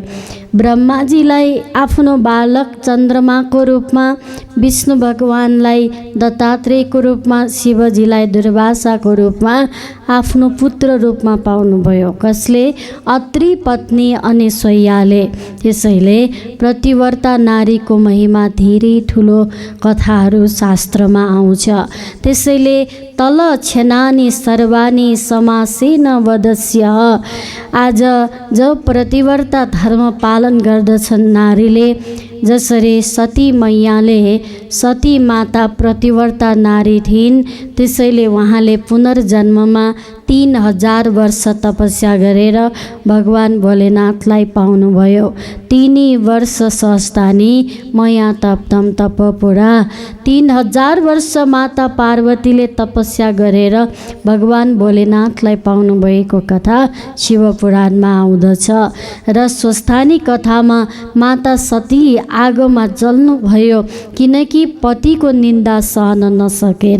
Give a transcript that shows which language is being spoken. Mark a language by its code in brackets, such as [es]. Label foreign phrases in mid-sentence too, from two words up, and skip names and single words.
[ne] ब्रह्माजीलाई आफ्नो बालक चन्द्रमाको रूपमा, विष्णु भगवानलाई दत्तात्रेयको रूपमा, शिवजीलाई दुर्वासाको रूपमा आफ्नो पुत्र रूपमा पाउनुभयो। कसले? अत्रि पत्नी अनुसुइयाले। त्यसैले प्रतिव्रता नारीको महिमा धेरै ठुलो कथाहरू शास्त्रमा आउँछ। त्यसैले तल [sa] छेनानी सर्वानी समासेन वदस्य। [ne] आज जो प्रतिव्रता धर्म पालन गर्दछन् नारीले, जसरी सती मैयाले, सती माता प्रतिव्रता नारी थिइन्, त्यसैले उहाँले पुनर्जन्ममा 3000 वर्ष तपस्या गरेर भगवान भोलेनाथलाई पाउनुभयो। [sa] 3 वर्ष सहस्तानी मया तप्तम तपपुरा। [ne] 3000 वर्ष माता पार्वतीले तपस्या गरेर भगवान भोलेनाथलाई पाउनुभएको कथा शिवपुराणमा आउँदछ। र स्वस्थानी कथामा माता सती आगोमा जल्नुभयो, किनकि पतिको निन्दा सहन नसकेर।